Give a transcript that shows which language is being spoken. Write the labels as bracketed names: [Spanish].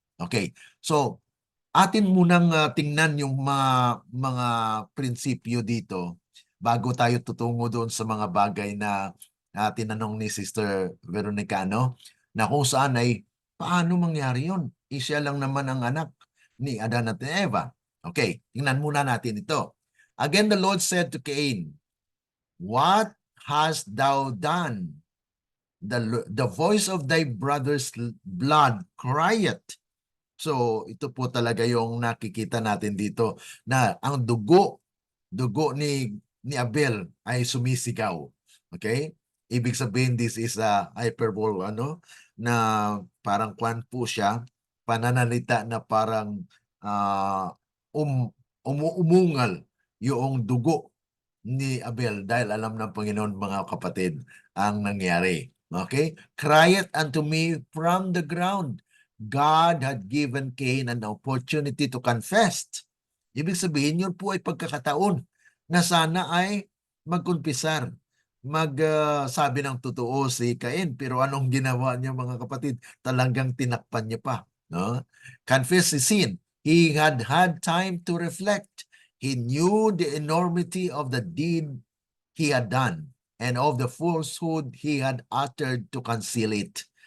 [Filipino] Okay. So, atin munang tingnan yung mga prinsipyo dito bago tayo tutungo doon sa mga bagay na tinanong ni Sister Veronica, no? Na kung saan ay paano mangyari yun? Siya lang naman ang anak ni Adan at ni Eva. Okay, tingnan muna natin ito. [English] Again, the Lord said to Cain, "What hast thou done? The voice of thy brother's blood crieth." [Filipino] So, ito po talaga yung nakikita natin dito na ang dugo ni Abel ay sumisigaw. Okay? Ibig sabihin [English] this is a hyperbole [Filipino] na parang kwan po siya, pananalita na parang uh, umuungal yung dugo ni Abel dahil alam ng Panginoon mga kapatid ang nangyari. [English] Okay? Cry it unto me from the ground. God had given Cain an opportunity to confess. [Filipino] Ibig sabihin yun po ay pagkakataon na sana ay magkumpisar, magsabi ng totoo si Cain. Pero anong ginawa niya mga kapatid? Talagang tinakpan niya pa. No? [English] Confess his sin. He had had time to reflect. He knew the enormity of the deed he had done and of the falsehood he had uttered to conceal it.